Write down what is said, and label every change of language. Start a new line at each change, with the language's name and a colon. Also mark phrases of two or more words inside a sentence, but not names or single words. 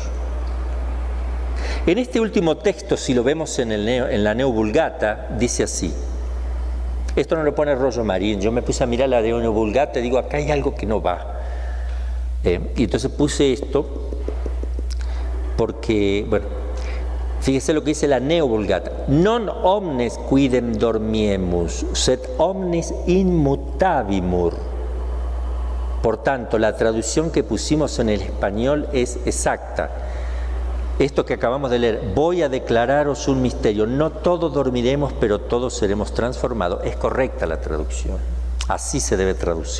Spanish: En este último texto, si lo vemos en la Neo-Vulgata, dice así. Esto no lo pone Rollo Marín. Yo me puse a mirar la Neo-Vulgata y digo, acá hay algo que no va. Y entonces puse esto porque, bueno, fíjese lo que dice la Neo-Vulgata.
Latin: Non omnes quidem dormiemus, sed omnes immutavimur.
Spanish: Por tanto, la traducción que pusimos en el español es exacta. Esto que acabamos de leer, voy a declararos un misterio, no todos dormiremos, pero todos seremos transformados. Es correcta la traducción, así se debe traducir.